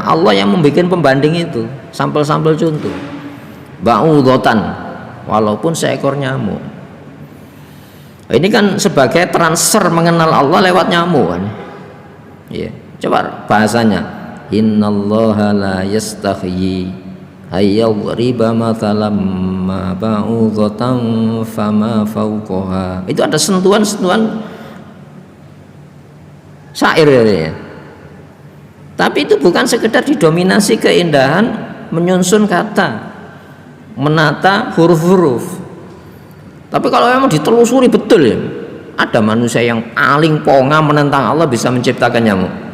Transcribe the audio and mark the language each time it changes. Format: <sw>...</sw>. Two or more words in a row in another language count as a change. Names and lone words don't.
<id>Allah yang membuat pembanding itu, sampel-sampel contoh. Ba'udatan, walaupun seekor nyamuk. Ini kan sebagai transfer mengenal Allah lewat nyamuk kan. Ya, coba bahasanya.</id> <ar>إن الله لا يستحيي أن يضرب مثلا ما بعوضة فما فوقها.</ar> <id>Itu ada sentuhan-sentuhan syair ya. Tapi itu bukan sekedar didominasi keindahan menyusun kata, menata huruf-huruf. Tapi kalau memang ditelusuri betul ya, ada manusia yang paling ponga menentang Allah bisa menciptakan nyamuk.</id>